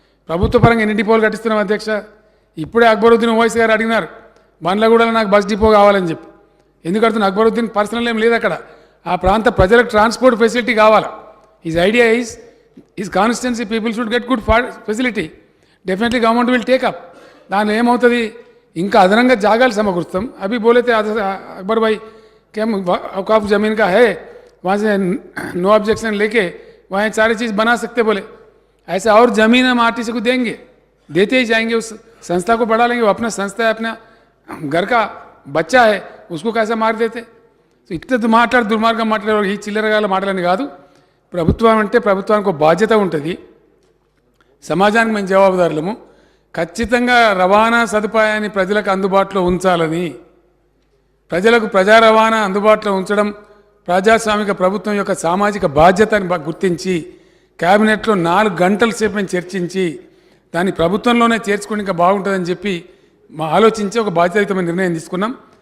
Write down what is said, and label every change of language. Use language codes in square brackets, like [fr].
[te] ప్రభుత్వ పరంగా ఎన్ని డిపోలు కట్టిస్తున్నాం అధ్యక్ష? ఇప్పుడే అక్బరుద్దీన్ ఓవైసీ గారు అడిగినారు, బండ్లగూడలో నాకు బస్ డిపో కావాలని చెప్పి. ఎందుకు అడుగుతున్నా? అక్బరుద్దీన్ పర్సనల్ ఏం లేదు అక్కడ. ఆ ప్రాంత ప్రజలకు ట్రాన్స్పోర్ట్ ఫెసిలిటీ కావాలి. [en] His idea is constituency people should get good facility. Definitely government will take up. [te] దానిలో ఏమవుతుంది, ఇంకా అదనంగా జాగాలు సమకూరుస్తాం. [hi] అవి బోలేతే अकबर भाई क्या औकाफ ज़मीन का है, वहाँ से नो ऑब्जेक्शन लेके वहाँ सारी चीज़ बना सकते बोले. ऐसा और ज़मीन हम आरटीसी को देंगे, देते ही जाएंगे. उस संस्था को बढ़ा लेंगे. वो अपना संस्था है, अपना घर का बच्चा है, उसको कैसे मार देते? [te] సో ఇట్లా దుర్మార్గం మాట్లాడే ఈ చిల్లరగాల మాటలని కాదు. ప్రభుత్వం అంటే ప్రభుత్వానికి ఒక బాధ్యత ఉంటుంది, సమాజానికి మేము జవాబుదారులము. ఖచ్చితంగా రవాణా సదుపాయాన్ని ప్రజలకు అందుబాటులో ఉంచాలని, ప్రజలకు ప్రజా రవాణా అందుబాటులో ఉంచడం ప్రజాస్వామిక ప్రభుత్వం యొక్క సామాజిక బాధ్యతని గుర్తించి క్యాబినెట్లో 4 గంటల సేపు మేము చర్చించి దాన్ని ప్రభుత్వంలోనే చేర్చుకుని ఇంకా బాగుంటుందని చెప్పి మా ఆలోచించి ఒక బాధ్యతాయుతమైన నిర్ణయం తీసుకున్నాం.